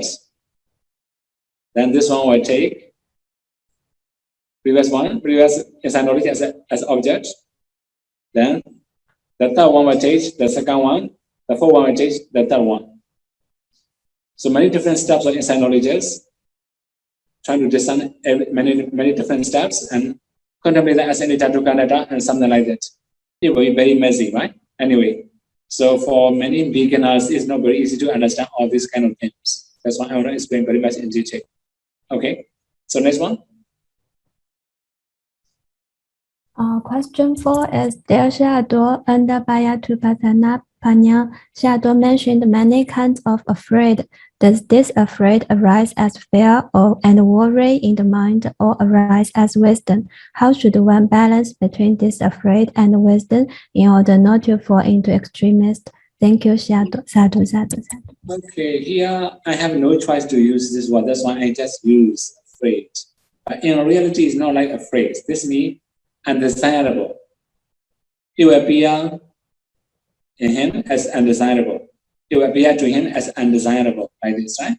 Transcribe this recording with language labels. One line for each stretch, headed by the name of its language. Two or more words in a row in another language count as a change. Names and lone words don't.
English: Then this one will take previous inside knowledge as object. Then the third one will take the second one. The fourth one will take the third one. So many different steps of inside knowledges, trying to discern many different steps and contemplate that as
Pali: anicca dukkha anatta
English: and something like that. It will be very messy, right? Anyway, so for many beginners, it's not very easy to understand all these kind of things. That's why I want to explain very much in detail. Okay, so next one. Question 4 is There Sayadaw under
Pali: Bhayatupassana Panya
English: Sayadaw mentioned many kinds of afraid. Does this afraid arise as fear and worry in the mind or arise as wisdom? How should one balance between this afraid and wisdom in order not to fall into extremist? Thank you,
Pali: Sayadaw. Sadhu, sadhu, sadhu.
English: Okay, here I have no choice to use this word. That's why I just use afraid. But in reality, it's not like afraid. This means undesirable. It will appear in him as undesirable. It will appear to him as undesirable, like this, right?